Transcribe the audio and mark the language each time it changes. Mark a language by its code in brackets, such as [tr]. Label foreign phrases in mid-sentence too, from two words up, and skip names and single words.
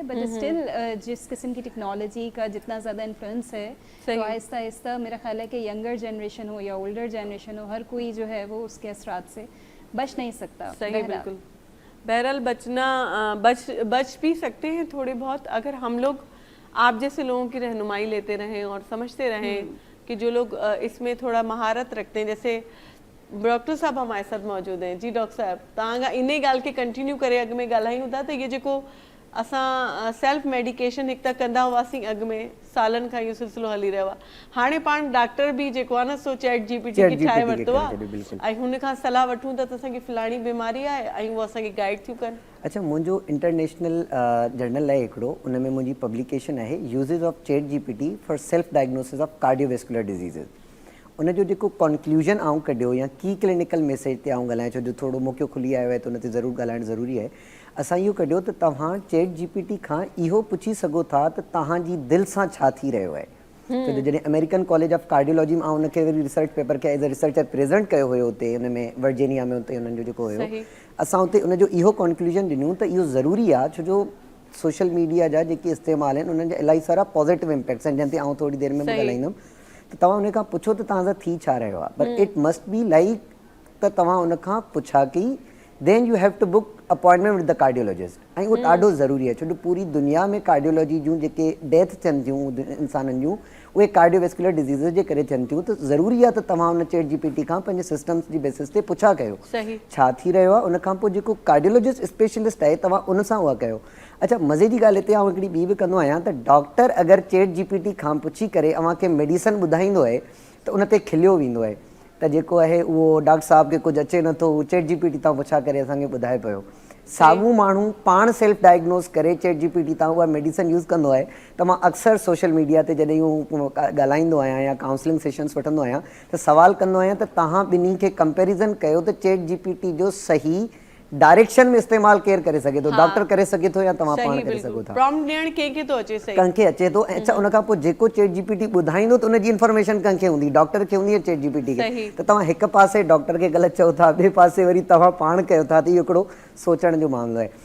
[en] But still [ur] جس قسم کی ٹیکنالوجی کا جتنا زیادہ انفلوئنس ہے، تو آہستہ آہستہ میرا خیال ہے کہ [en] younger generation [ur] ہو یا [en] older generation [ur] ہو، ہر کوئی جو ہے وہ اس کے اثرات سے بچ نہیں سکتا. صحیح، بالکل. بہرحال بچ بھی سکتے ہیں تھوڑے بہت اگر ہم لوگ آپ جیسے لوگوں کی رہنمائی لیتے رہیں اور سمجھتے رہیں کہ جو لوگ اس میں تھوڑا مہارت رکھتے ہیں. جیسے ڈاکٹر صاحب ہمارے ساتھ موجود ہیں. جی ڈاکٹر صاحب, [sd] तव्हां इन ॻाल्हि खे कंटिन्यू करे अॻु में ॻाल्हायूं था त ये जेको असां [en] self medication [sd] हिकु त कंदा हुआसीं अॻु में, सालनि खां इहो सिलसिलो हली रहियो आहे। हाणे पाण डॉक्टर बि जेको आहे न सो चैट GPT खे ठाहे वरितो आहे ऐं हुन खां सलाह वठूं था त असांखे फलाणी बीमारी आहे ऐं उहो असांखे गाइड थियूं कनि। अच्छा, मुंहिंजो [en] international journal [sd] आहे हिकिड़ो, उन में मुंहिंजी पब्लिकेशन आहे यूज़ेज ऑफ चैट GPT फॉर सेल्फ डायग्नोसिस ऑफ कार्डियोवैस्कुलर डिजीज़िस। उन जो जेको कॉन्क्लूजन आऊं कढियो या [en] key clinical message [sd] ते आऊं ॻाल्हायां, छो जो थोरो मौक़ो खुली आयो आहे त उन ते ज़रूरु ॻाल्हाइणु ज़रूरी आहे। असां इहो कढियो त तव्हां चैट GPT खां इहो पुछी सघो था त तव्हांजी दिलि सां छा थी रहियो आहे। छो जो जॾहिं अमेरिकन कॉलेज ऑफ कार्डियोलॉजी में उनखे वरी [en] research paper [sd] खे [en] as a researcher [sd] प्रेज़ेंट कयो हुयो हुते हुन में वर्जीनिया में, हुते हुननि जो जेको हुयो, असां हुते उनजो इहो कॉन्क्लूजन ॾिनियूं त इहो ज़रूरी आहे छो जो [en] social media [sd] जा जेके इस्तेमाल आहिनि उन्हनि जा इलाही सारा [en] positive impacts [sd] आहिनि, जंहिं ते आउं थोरी देरि में बि ॻाल्हाईंदुमि। त तव्हां उन खां पुछो त तव्हांसां थी छा रहियो आहे, [en] But it must be like [sd] त तव्हां उन खां पुछा की [en] then you have to book appointment with the cardiologist. [sd] ऐं उहो ॾाढो ज़रूरी आहे, छो जो पूरी दुनिया में कार्डियोलॉजी जूं जेके डेथ थियनि थियूं इंसाननि जूं उहे [en] cardiovascular disease [sd] जे करे थियनि थियूं, त ज़रूरी आहे त तव्हां उन चैट जीपीटी खां पंहिंजे सिस्टम्स जी बेसिस ते पुछा कयो छा थी रहियो आहे, उन खां पोइ जेको कार्डियोलॉजिस्ट स्पेशलिस्ट आहे तव्हां उन सां उहा कयो। अच्छा, मज़े जी ॻाल्हि हिते आउं हिकिड़ी ॿी बि कंदो आहियां त डॉक्टर अगरि चैट जीपीटी खां पुछी करे अव्हांखे मेडिसन ॿुधाईंदो आहे त उन ते खिलियो वेंदो आहे त जेको आहे उहो डॉक्टर साहब खे कुझु अचे नथो, उहो चैट जीपीटी तां पुछा करे असांखे ॿुधाए पियो। साॻियो माण्हू पाण [en] self diagnose [sd] करे चैट जीपीटी तां उहा मेडिसन यूज़ कंदो आहे त मां अक्सर [en] social media [sd] ते जॾहिं हू ॻाल्हाईंदो आहियां या [en] counselling sessions [sd] वठंदो आहियां त सवाल कंदो आहियां त तव्हां ॿिन्ही खे कंपेरिज़न कयो त चैट जीपीटी जो सही डायरेक्शन में इस्तेमालु केरु करे सघे थो, डॉक्टर करे सघे थो या तव्हां पाण करे सघो था, प्रॉम्प्ट ॾियण कंहिंखे थो अचे, सही कंहिंखे अचे थो। ऐं उन खां पोइ जेको चैट जीपीटी ॿुधाईंदो त उनजी इन्फॉर्मेशन कंहिंखे हूंदी, डॉक्टर खे हूंदी चैट जीपीटी खे, त तव्हां हिकु पासे डॉक्टर खे ग़लति चओ था, ॿिए पासे वरी तव्हां पाण कयो था, त इहो हिकिड़ो सोचण जो मामिलो आहे।